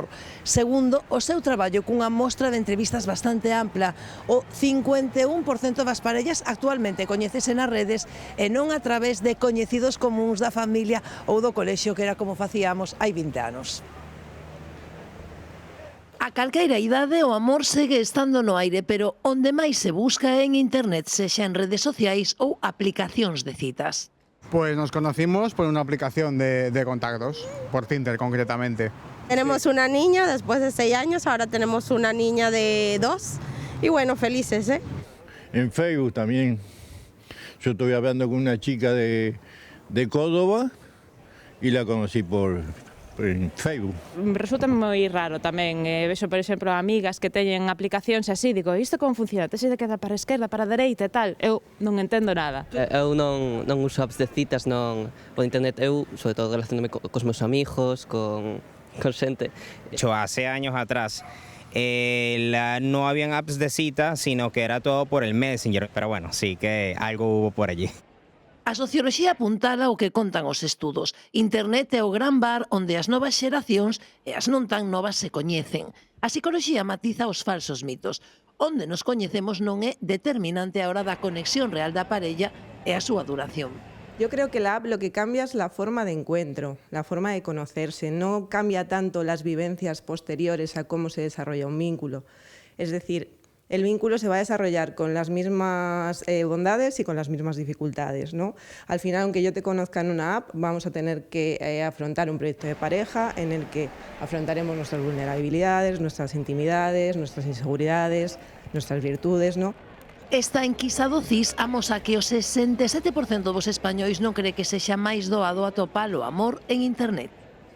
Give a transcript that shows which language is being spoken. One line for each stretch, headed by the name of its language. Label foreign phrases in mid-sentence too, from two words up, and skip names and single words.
Galician: Segundo o seu traballo cunha mostra de entrevistas bastante ampla, o 51% das parellas actualmente coñécese nas redes e non a través de coñecidos comuns da familia ou do colexio, que era como facíamos hai 20 anos. A calqueira idade o amor segue estando no aire, pero onde máis se busca é en internet, sexa en redes sociais ou aplicacións de citas.
Spanish: Pues nos conocimos por una aplicación de contactos, por Tinder concretamente. Tenemos una niña después de 6 años, ahora tenemos una niña de 2 y bueno, felices, ¿eh? En Facebook también. Yo estuve hablando con una chica de Córdoba y la conocí en Facebook.
Galician: Resulta moi raro tamén, vexo, por exemplo, amigas que teñen aplicacións así, digo, isto como funciona? Tes de queda para a esquerda, para a dereita e tal? Eu non entendo nada. Eu non uso apps de citas por internet, eu, sobre todo, relacioname cos meus amigos, con xente.
Spanish: Hace años atrás no habían apps de cita, sino que era todo por el Messenger, pero bueno, sí que algo hubo por allí.
Galician: A socioloxía apuntala o que contan os estudos. Internet é o gran bar onde as novas xeracións e as non tan novas se coñecen. A psicoloxía matiza os falsos mitos. Onde nos coñecemos non é determinante a hora da conexión real da parella e a súa duración.
Spanish: Yo creo que la app lo que cambia es la forma de encuentro, la forma de conocerse. No cambia tanto las vivencias posteriores a cómo se desarrolla un vínculo. Es decir, el vínculo se va a desarrollar con las mismas bondades y con las mismas dificultades, ¿no? Al final, aunque yo te conozca en una app, vamos a tener que afrontar un proyecto de pareja en el que afrontaremos nuestras vulnerabilidades, nuestras intimidades, nuestras inseguridades, nuestras virtudes, ¿no?
Galician: Esta enquisa do CIS amosa que o 67% dos españois non cree que sexa máis doado atopar o amor en internet.